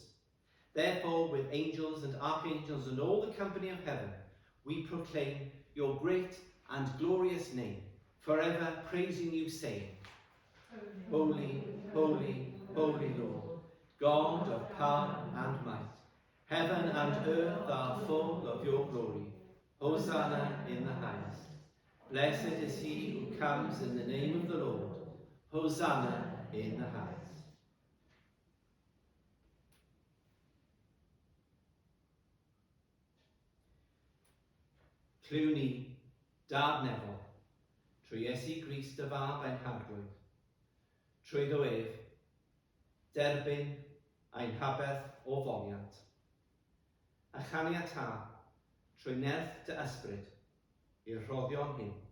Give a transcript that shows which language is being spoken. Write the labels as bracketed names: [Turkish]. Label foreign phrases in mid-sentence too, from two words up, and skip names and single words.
[English] Therefore, with angels and archangels and all the company of heaven, we proclaim your great and glorious name, forever praising you, saying, Holy, holy, holy Lord, God of power and might. Heaven and earth are full of your glory. Hosanna in the highest. Blessed is he who comes in the name of the Lord. Hosanna in the highest. [Welsh] Clyw ni, Dad Neddol, trwy Iesu Grist y fab ein harglwydd, trwy ddwef, derbyn ein habedd o foliant, a chaniata trwy nerth dy ysbryd i'r rhoddion hyn,